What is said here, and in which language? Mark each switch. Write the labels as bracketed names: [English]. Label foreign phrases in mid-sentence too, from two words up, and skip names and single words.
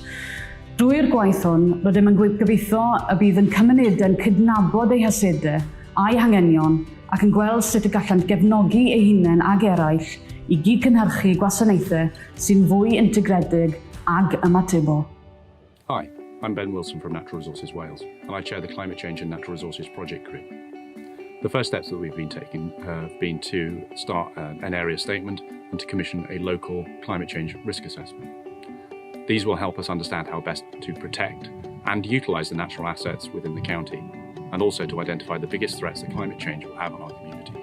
[Welsh] Drwy'r gwaith hwn, rydym yn gobeithio y bydd yn cymunedau'n cydnabod eu hasedau a'i hangenion ac yn gweld sut y gallant gefnogi eu hunain ag eraill I gyd cynhyrchu gwasanaethau sy'n fwy integredig ag ymatebol. [English] Hi, I'm Ben Wilson from Natural Resources Wales, and I chair the Climate Change and Natural Resources Project Group. The first steps that we've been taking have been to start an area statement and to commission a local climate change risk assessment. These will help us understand how best to protect and utilise the natural assets within the county, and also to identify the biggest threats that climate change will have on our communities.